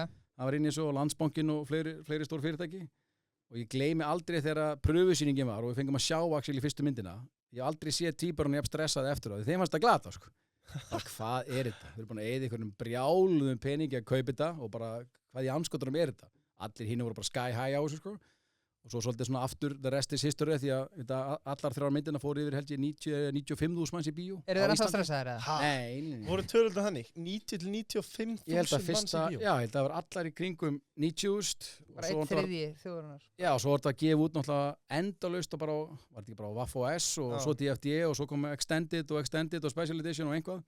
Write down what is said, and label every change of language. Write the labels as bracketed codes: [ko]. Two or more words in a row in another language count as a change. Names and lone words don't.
[is] Það var inn í þessu og Landsbankinn og fleiri stór fyrirtæki og ég gleymi aldrei þegar pröfusýningin var og við fengum að sjá actually fyrstu myndina. Ég hef aldrei séð tvíburunum jafn stressaði eftir það. Þeim fannst það glata, sko. Hvað þetta? Við erum búin að eyða einhverjum brjáluðum peningi að kaupa þetta og bara hvað í anskotunum þetta? Allir hinn voru bara [en] sky high [is] á þessu, sko. Og svo svolítið svona aftur, [en] the rest is history, [is] því að allar þrjár myndina fóru yfir held ég 90-95.000 manns í bíó. Eru þeir ennþá stressaðir eða? Nei. Voru tölurnar þannig? 90-95.000 manns í bíó? Já, ég held að það var allar í kringum 90.000. Bara 1/3 þjóðarinnar. Já, og svo var þetta að gefa út náttúrulega endalaust og bara, var þetta ekki bara á Waff OS og svo DFD og svo kom Extended og Special Edition og einhvað.